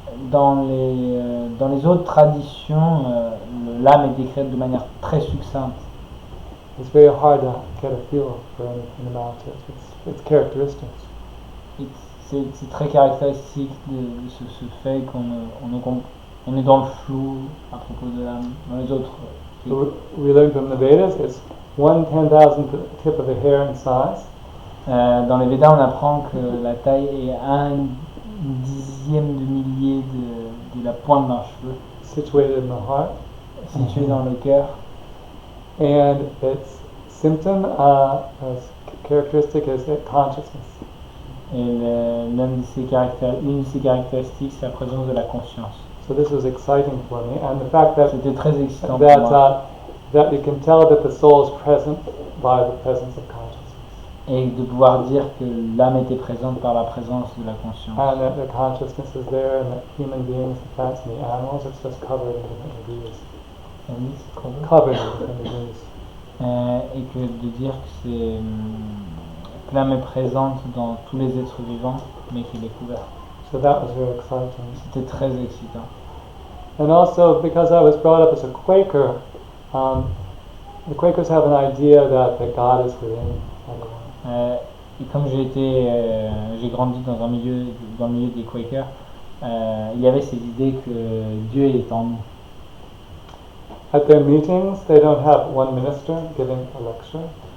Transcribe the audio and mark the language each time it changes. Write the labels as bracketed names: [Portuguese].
[French] Dans les autres traditions, l'âme est décrite de manière très succincte. [English] It's very hard to get a feel for anything about it. Its characteristics. [French] C'est très caractéristique de ce fait qu'on est dans le flou à propos de l'âme. Dans les autres, [English] we learn from the Vedas, it's 1/10,000th tip of a hair in size. [French] Dans les Védas, on apprend que la taille est 1/10 de millier de la pointe d'un cheveu. [English] Situated in the heart. [French] Situé dans le cœur. [English] And its symptom, characteristic is consciousness. [French] Et une de ses caractéristiques, c'est la présence de la conscience. [English] So this was exciting for me, and the fact that [French] c'était très excitant pour moi. [English] That you can tell that the soul is present by the presence of consciousness. [French] Et de pouvoir dire que l'âme était présente par la présence de la conscience. [English] And that the consciousness is there, and that human beings, the plants, and the animals, it's just covered in different degrees. Covered in different degrees. [French] Et que de dire que l'âme est présente dans tous les êtres vivants, mais qu'elle est couverte. [English] So that was very exciting. [French] C'était très excitant. [English] And also, because I was brought up as a Quaker, the Quakers have an idea that God is within everyone. [French] Et comme j'ai grandi dans le milieu des Quakers, il y avait cette idée que Dieu est en nous. [English] At their meetings, they don't have one minister giving a lecture.